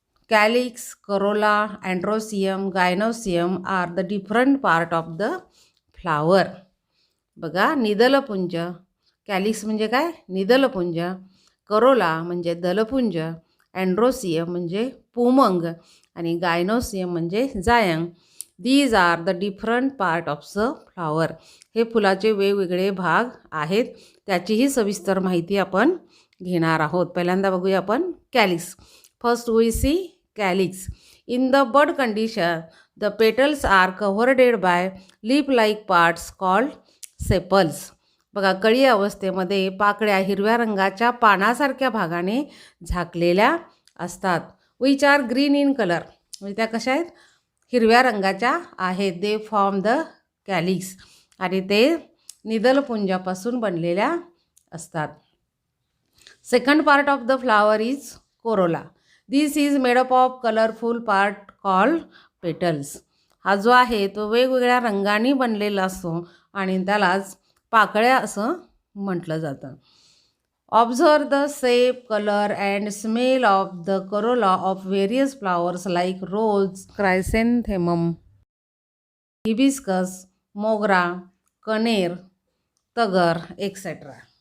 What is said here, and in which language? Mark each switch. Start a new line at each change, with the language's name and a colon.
English: Calyx, corolla, androecium, gynoecium are the different part of the flower.
Marathi: बघा निदलपुंज. Calyx म्हणजे काय? निदलपुंज. Corolla म्हणजे दलपुंज. अँड्रोसियम म्हणजे पुमंग आणि गायनोसियम म्हणजे जायंग.
English: These are the different part of the flower.
Marathi: हे फुलाचे वेगवेगळे भाग आहेत. त्याचीही सविस्तर माहिती आपण घेणार आहोत. पहिल्यांदा बघूया आपण calyx.
English: First we see calyx. In the bud condition the petals are covered by leaf like parts called sepals.
Marathi: बघा कळी अवस्थेमध्ये पाकळ्या हिरव्या रंगाच्या पानासारख्या भागाने झाकलेल्या असतात.
English: Which are green in colour.
Marathi: म्हणजे त्या कशा आहेत? हिरव्या रंगाच्या आहेत.
English: They form the calyx.
Marathi: आणि ते निदलपुंजापासून बनलेल्या असतात.
English: Second part of the flower is corolla. This is made up of colourful part called petals.
Marathi: हा जो आहे तो वेगवेगळ्या रंगांनी बनलेला असतो आणि त्यालाच पाकळ्या असं म्हटलं जातं.
English: Observe the shape, colour and smell of the corolla of various flowers like rose, chrysanthemum, hibiscus, mogra, kaner, tagar etcetera.